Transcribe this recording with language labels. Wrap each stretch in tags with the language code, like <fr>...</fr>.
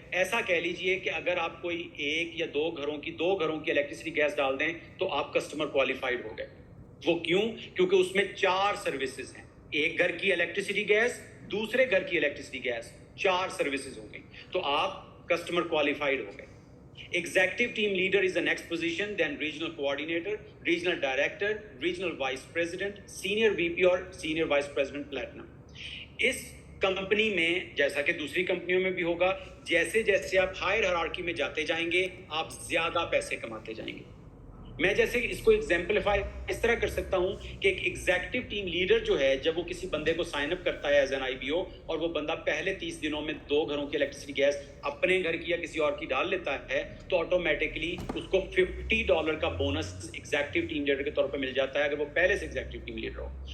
<hi>ऐसा कह लीजिए कि अगर आप कोई 1 या 2 घरों की इलेक्ट्रिसिटी गैस डाल दें तो आप कस्टमर क्वालिफाइड हो गए। वो क्यों, क्योंकि उसमें 4 सर्विसेज हैं, एक घर की इलेक्ट्रिसिटी गैस, दूसरे घर की इलेक्ट्रिसिटी गैस, 4 सर्विसेज हो गई, तो आप कस्टमर क्वालिफाइड हो गए।</hi> <en>Executive team leader is the next position, then regional coordinator, regional director, regional vice president, senior VP और senior vice president platinum।</en> <hi>इस कंपनी में जैसा कि दूसरी कंपनियों में भी होगा, जैसे जैसे आप हायर हायरार्की में जाते जाएंगे, आप ज्यादा पैसे कमाते जाएंगे। मैं जैसे इसको एग्जाम्पलीफाई इस तरह कर सकता हूं कि एक एग्जीक्यूटिव टीम लीडर जो है, जब वो किसी बंदे को साइन अप करता है एज एन IPO और वो बंदा पहले 30 दिनों में 2 घरों की इलेक्ट्रिसिटी गैस अपने घर की या किसी और की डाल लेता है, तो ऑटोमेटिकली उसको $50 का बोनस एग्जीक्यूटिव टीम लीडर के तौर पर मिल जाता है, अगर वो पहले से एग्जीक्यूटिव टीम लीडर हो।</hi>